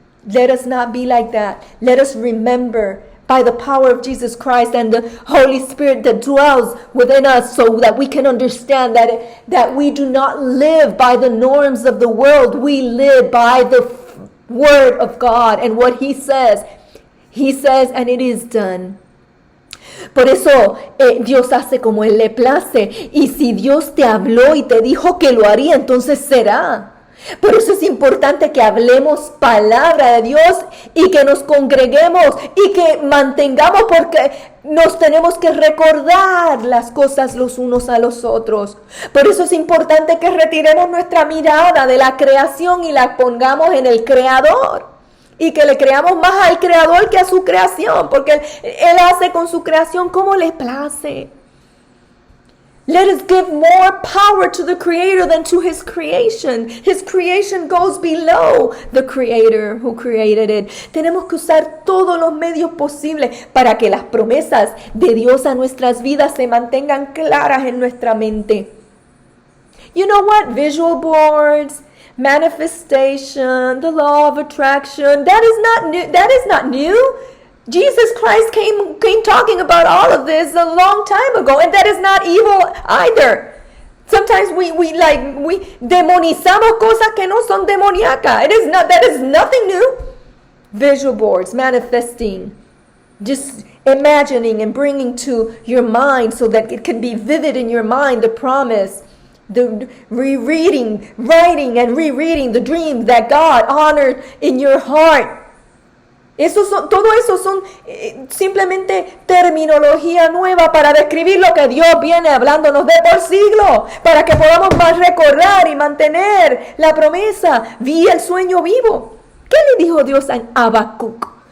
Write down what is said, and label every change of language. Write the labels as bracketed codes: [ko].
[en] Let us not be like that. Let us remember by the power of Jesus Christ and the Holy Spirit that dwells within us, so that we can understand that we do not live by the norms of the world. We live by the Word of God and what He says. He says, and it is done. [es] Por eso Dios hace como Él le place. Y si Dios te habló y te dijo que lo haría, entonces será. Por eso es importante que hablemos palabra de Dios y que nos congreguemos y que mantengamos, porque nos tenemos que recordar las cosas los unos a los otros. Por eso es importante que retiremos nuestra mirada de la creación y la pongamos en el Creador. Y que le creamos más al Creador que a su creación, porque Él hace con su creación como le place. [en] Let us give more power to the Creator than to His creation. His creation goes below the Creator who created it. [es] Tenemos que usar todos los medios posibles para que las promesas de Dios a nuestras vidas se mantengan claras en nuestra mente. [en] You know what? Visual boards, manifestation, the law of attraction, that is not new. Jesus Christ came talking about all of this a long time ago, and that is not evil either. Sometimes we [es] demonizamos cosas que no son demoníacas. [en] That is nothing new. Visual boards, manifesting, just imagining and bringing to your mind so that it can be vivid in your mind the promise. The writing and rereading the dreams that God honored in your heart. [es] Todo eso son simplemente terminología nueva para describir lo que Dios viene hablándonos de por siglos, para que podamos más recordar y mantener la promesa. Vi el sueño vivo. ¿Qué le dijo Dios a Habacuc?